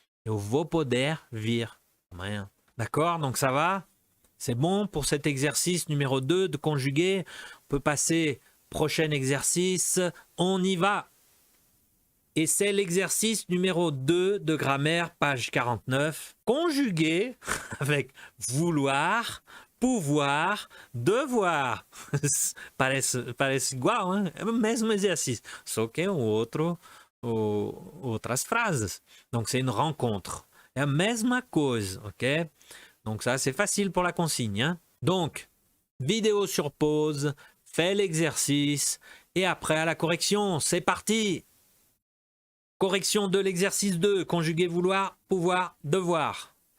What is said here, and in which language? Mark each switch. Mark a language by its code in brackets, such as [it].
[pt] Eu vou poder vir amanhã. [fr] D'accord? Donc ça va? C'est bon pour cet exercice numéro 2 de conjuguer. On peut passer prochain exercice. On y va. Et c'est l'exercice numéro 2 de grammaire, page 49. Conjuguer avec vouloir, pouvoir, devoir. [pt] Parece igual, hein? É o mesmo exercício, só que é outras phrases. [fr] Donc c'est une rencontre. [pt] É a mesma coisa, ok? [fr] Donc ça, c'est facile pour la consigne. Hein? Donc, vidéo sur pause, fais l'exercice et après à la correction. C'est parti. Correction de l'exercice 2, conjuguer vouloir, pouvoir, devoir.